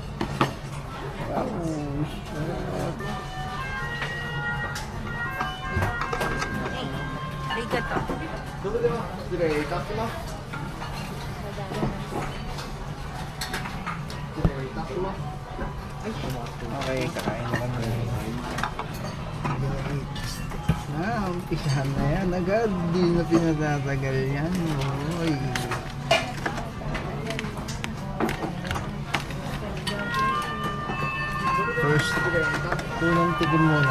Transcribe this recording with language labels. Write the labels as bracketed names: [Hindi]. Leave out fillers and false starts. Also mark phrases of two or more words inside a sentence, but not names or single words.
[Japanese] ありがとう。それでは失礼いたします。失礼いたします。 [Filipino] Okay, kakain na kami. Umpisahan na yan agad. Di na pinatatagal yan. Oy. First, unang tikim muna.